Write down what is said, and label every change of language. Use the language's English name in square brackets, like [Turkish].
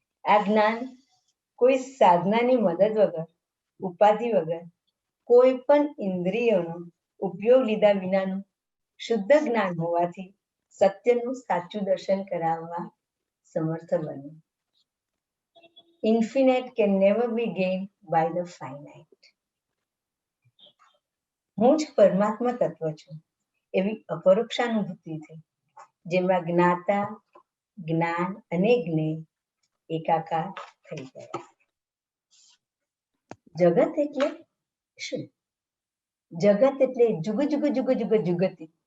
[Gujarati] આ જ્ઞાન કોઈ સાધનાની મદદ વગર, ઉપાધિ વગર, કોઈ પણ ઇન્દ્રિયોનો ઉપયોગ લીધા વિનાનું શુદ્ધ જ્ઞાન હોવાથી સત્યનું સાચું દર્શન કરાવવા સમર્થ બન્યું. [English] Infinite can never be gained by the finite. [Gujarati] હું જ પરમાત્મા તત્વ છું એવી અપરોક્ષાનુભૂતિ થઈ, જેમાં જ્ઞાતા, જ્ઞાન અને જ્ઞેય એકાકાર થઈ ગયા. જગત એટલે શું? જગત એટલે જુગ જુગ જુગ જુગ જુગતિ.